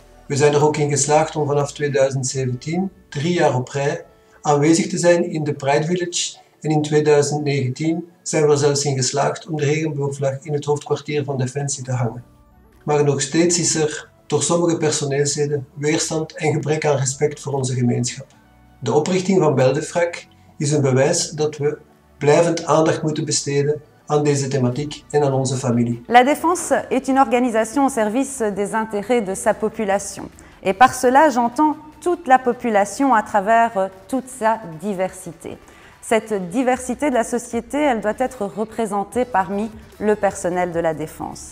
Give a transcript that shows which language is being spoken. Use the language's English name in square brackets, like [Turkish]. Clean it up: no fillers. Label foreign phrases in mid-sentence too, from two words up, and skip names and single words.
[Dutch] We zijn er ook in geslaagd om vanaf 2017, 3 jaar op rij, aanwezig te zijn in de Pride Village en in 2019 zijn we er zelfs in geslaagd om de regenboogvlag in het hoofdkwartier van Defensie te hangen. Maar nog steeds is er door sommige personeelsleden weerstand en gebrek aan respect voor onze gemeenschap. De oprichting van BELDEFRAC is een bewijs dat we blijvend aandacht moeten besteden aan deze thematiek en aan onze familie. [French] La Défense est une organisation au service des intérêts de sa population. Et par cela, j'entends toute la population à travers toute sa diversité. Cette diversité de la société, elle doit être représentée parmi le personnel de la Défense.